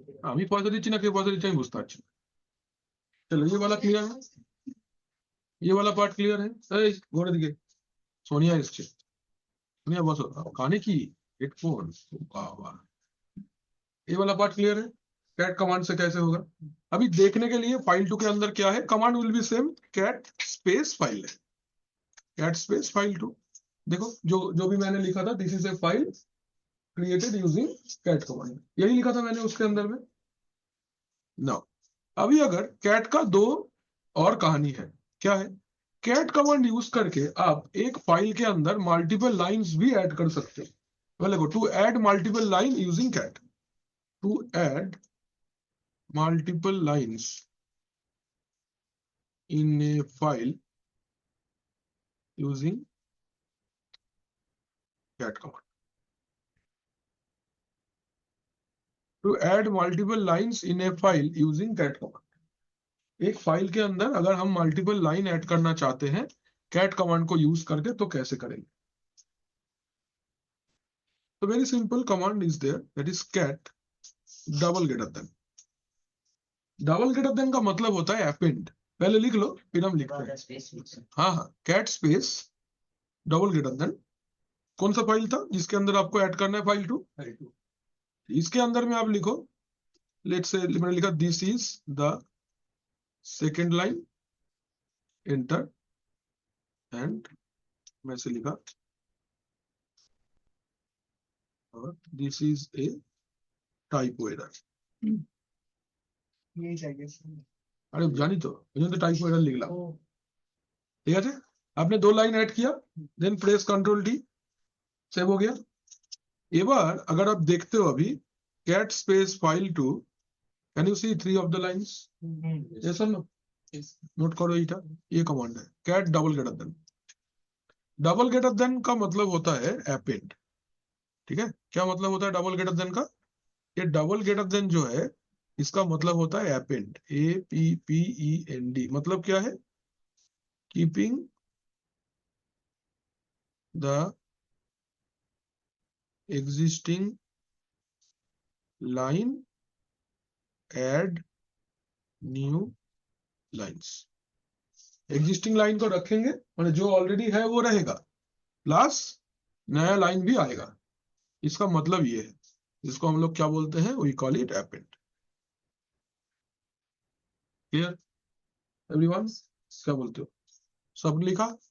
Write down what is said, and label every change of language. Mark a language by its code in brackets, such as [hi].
[bn] আমি পয়সা দিচ্ছি না কে পয়সা দিচ্ছে আমি বুঝতে পারছি না। চলো [hi] ये वाला क्लियर है, ये वाला पार्ट क्लियर है। [bn] এই ঘরে দিকে সোনিয়া এসছে, [hi] सोनिया बसो। काने की हेडफोन, वाह। ये वाला पार्ट क्लियर है, कैट कमांड से कैसे होगा? अभी देखने के लिए फाइल टू के अंदर क्या है, [en] command will be same, [hi] cat space file है, कैट स्पेस फाइल टू। देखो जो जो भी मैंने लिखा था, [en] this is a file created using cat command, [hi] यही लिखा था मैंने उसके अंदर में ना। अभी अगर कैट का दो और कहानी है, क्या है? कैट कमांड यूज करके आप एक फाइल के अंदर मल्टीपल लाइंस भी ऐड कर सकते हैं। [en] well go to add multiple line using cat, to add multiple lines in a file using cat command, to add multiple lines in a file using cat command। [hi] एक file के अंदर अगर हम multiple line add करना चाहते हैं cat command को use करके, तो कैसे करेंगे? [en] तो very simple command is there, that is cat double greater than. [hi] Double greater than का मतलब होता है अपेंड। पहले लिख लो फिर हम लिखते हैं। हाँ हाँ, cat space double greater than. कौन सा फाइल था जिसके अंदर आपको ऐड करना है? File to. इसके अंदर में आप लिखो, लेट्स से मैंने लिखा [en] this is the second line, [hi] enter, and मैं से लिखा और [en] This is a typo error. [bn] अरे জানি তো, এই জন্য তো টাইপো এরর লিখলাম। ঠিক আছে, [hi] आपने 2 लाइन ऐड किया, [en] then press control D, [hi] save हो गया। [bn] এবার [hi] अगर आप देखते हो अभी cat space file to, [en] Can you see 3 of the lines? [hi] Yes और नो? नोट करो, ये कमांड है cat double greater than. Double greater than का मतलब होता है अपेंड, ठीक है? क्या मतलब होता है डबल ग्रेटर देन का? ये डबल ग्रेटर देन जो है इसका मतलब होता है अपेंड, APPEND। मतलब क्या है? [en] Keeping the existing line, add new lines। [hi] Existing line को रखेंगे, मतलब जो ऑलरेडी है वो रहेगा, प्लस नया लाइन भी आएगा। इसका मतलब ये है, इसको हम लोग क्या बोलते हैं? [en] We call it append. Clear everyone? [hi] क्या बोलते हो? सब लिखा?